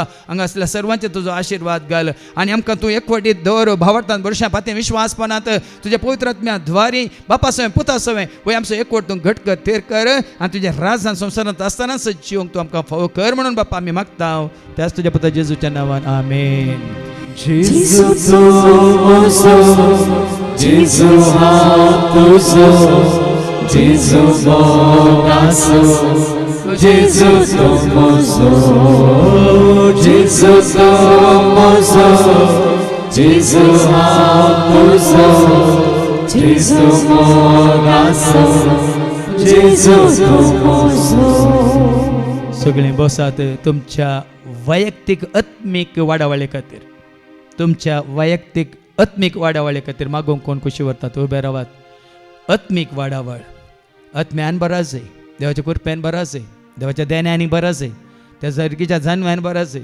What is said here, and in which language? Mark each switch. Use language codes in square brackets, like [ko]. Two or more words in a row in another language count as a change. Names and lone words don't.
[kok] हांगा आसल्या सर्वांचे तुजो आशिर्वाद घाल आनी आमकां तूं एकवटीत दवर भावार्थान वर्षां फातीं विश्वासपणांत तुज्या पवित्र आत्म्या द्वारी बापा सवय पुता सवय वय आमचो एकवट तूं घट कर, थेर कर आनी तुज्या राजान संवसारांत आसतनाच जिवंक तूं आमकां फावो कर म्हणून बापा आमी मागता. त्याच तुज्या पुता जेजूच्या नांवान आमेन. Jesus famoso, Jesus ratoso, Jesus mogaso, Jesus famoso, Jesus famoso, Jesus ratoso, Jesus mogaso, Jesus famoso. सगळीं बसात. तुमच्या वैयक्तीक आत्मीक वाडावळे खातीर, तुमच्या वैयक्तीक आत्मीक वाडावळे खातीर मागोवंक कोण खुशी व्हरतात उबे रावात. आत्मीक वाडावळ आत्म्यान बरा जाय, देवाच्या कृपेन बरा जाय, देवाच्या देण्यानी बरा जाय, त्या सर्गीच्या जानव्यान बरा जाय.